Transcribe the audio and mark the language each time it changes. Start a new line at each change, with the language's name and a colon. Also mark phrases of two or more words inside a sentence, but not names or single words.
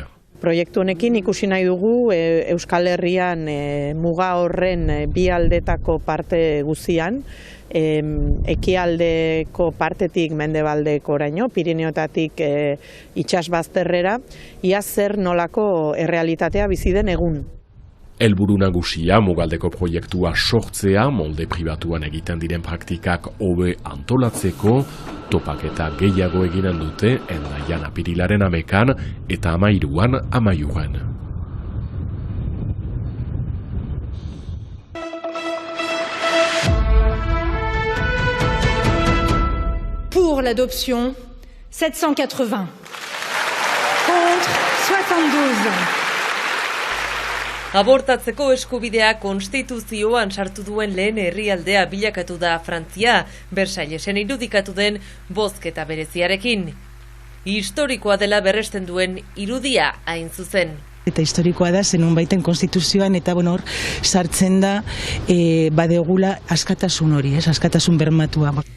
Basque: Proiektu honekin ikusi nahi dugu Euskal Herrian muga horren bi aldetako parte guzian, ekialdeko partetik mendebaldeko oraino, Pirineotatik itsasbazterrera, ia zer nolako errealitatea bizi den egun. Helburu nagusia mugaldeko proiektua sortzea, molde pribatuan egiten diren praktikak hobe antolatzeko, topaketa gehiago eginen dute endaian apirilaren 11 eta 13 amaiuan.
French: Pour l'adoption, 780. Contre, 72.
Basque: Abortatzeko eskubidea konstituzioan sartu duen lehen herrialdea bilakatu da Frantzia, Versaillesen irudikatu den bozketa bereziarekin. Historikoa dela berresten duen irudia hain zuzen. Eta historikoa da, zenun baiten konstituzioan, eta hor sartzen da badegula askatasun hori, askatasun bermatua.